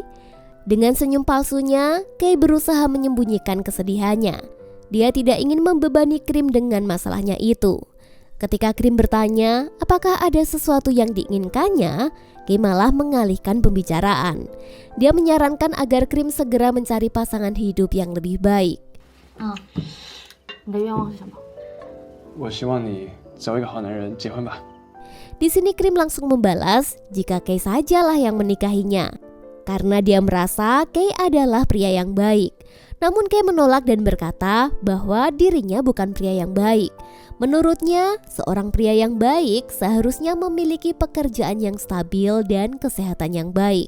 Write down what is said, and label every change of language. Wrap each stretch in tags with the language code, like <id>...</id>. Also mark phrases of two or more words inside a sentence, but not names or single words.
<id>Dengan senyum palsunya, Kay berusaha menyembunyikan kesedihannya. Dia tidak ingin membebani Krim dengan masalahnya itu. Ketika Krim bertanya apakah ada sesuatu yang diinginkannya, Kay malah mengalihkan pembicaraan. Dia menyarankan agar Krim segera mencari pasangan hidup yang lebih baik.</id> <zh>你的愿望是什么？我希望你找一个好男人结婚吧。</zh> <id>Di sini Krim langsung membalas jika Kay sajalah yang menikahinya. Karena dia merasa Kay adalah pria yang baik. Namun Kay menolak dan berkata bahwa dirinya bukan pria yang baik. Menurutnya, seorang pria yang baik seharusnya memiliki pekerjaan yang stabil dan kesehatan yang baik.</id>